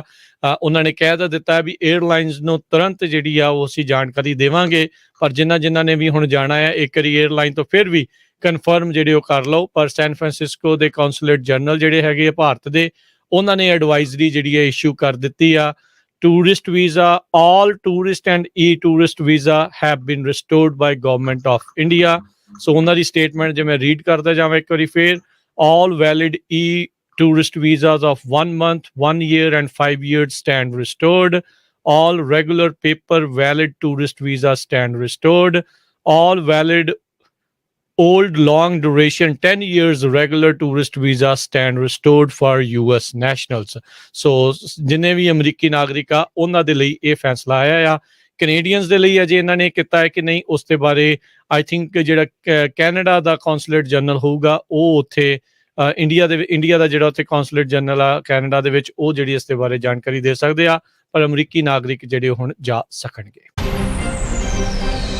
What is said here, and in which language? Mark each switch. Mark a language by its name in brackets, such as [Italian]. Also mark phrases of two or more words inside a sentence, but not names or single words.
[Punjabi] ਉਹਨਾਂ ਨੇ ਕਹਿ ਤਾਂ ਦਿੱਤਾ ਵੀ ਏਅਰਲਾਈਨਸ ਨੂੰ ਤੁਰੰਤ ਜਿਹੜੀ ਆ ਉਹ ਅਸੀਂ ਜਾਣਕਾਰੀ ਦੇਵਾਂਗੇ, ਪਰ ਜਿਨ੍ਹਾਂ ਨੇ ਵੀ ਹੁਣ ਜਾਣਾ ਆ ਇੱਕ ਵਾਰੀ ਏਅਰਲਾਈਨ ਤੋਂ ਫਿਰ ਵੀ ਕਨਫਰਮ ਜਿਹੜੇ ਉਹ ਕਰ ਲਓ। ਪਰ ਸੈਨ ਫਰਾਂਸਿਸਕੋ ਦੇ ਕੌਂਸੂਲੇਟ ਜਨਰਲ ਜਿਹੜੇ ਹੈਗੇ ਆ ਭਾਰਤ ਦੇ, ਉਹਨਾਂ ਨੇ ਐਡਵਾਈਜ਼ਰੀ ਜਿਹੜੀ ਹੈ ਇਸ਼ੂ ਕਰ ਦਿੱਤੀ ਆ [English] tourist visa, all tourist and e-tourist visa have been restored by government of India. [Punjabi] So ਉਹਨਾਂ ਦੀ statement ਜੇ ਮੈਂ read ਕਰਦਾ ਜਾਵਾਂ ਇੱਕ ਵਾਰੀ ਫੇਰ, [English] all valid e-tourist visas of 1 month, 1 year and 5 years stand restored. All regular paper valid tourist visas stand restored. All valid old long duration 10 years regular tourist visa stand restored for US nationals. [Punjabi] So ਜਿੰਨੇ ਵੀ ਅਮਰੀਕੀ ਨਾਗਰਿਕ ਆ ਉਹਨਾਂ ਦੇ ਲਈ ਇਹ ਫੈਸਲਾ ਆਇਆ ਆ। ਕੈਨੇਡੀਅਨਸ ਦੇ ਲਈ ਅਜੇ ਇਹਨਾਂ ਨੇ ਕੀਤਾ ਹੈ ਕਿ ਨਹੀਂ, ਉਸ ਦੇ ਬਾਰੇ [English] I think [Punjabi] ਜਿਹੜਾ ਕੈਨੇਡਾ ਦਾ ਕੌਂਸੂਲੇਟ ਜਨਰਲ ਹੋਊਗਾ ਉਹ ਉੱਥੇ ਇੰਡੀਆ ਦਾ ਜਿਹੜਾ ਉੱਥੇ ਕੌਂਸੂਲੇਟ ਜਨਰਲ ਆ ਕੈਨੇਡਾ ਦੇ ਵਿੱਚ, ਉਹ ਜਿਹੜੀ ਇਸ ਦੇ ਬਾਰੇ ਜਾਣਕਾਰੀ ਦੇ ਸਕਦੇ ਆ, ਪਰ ਅਮਰੀਕੀ ਨਾਗਰਿਕ ਜਿਹੜੇ ਹੁਣ ਜਾ ਸਕਣਗੇ।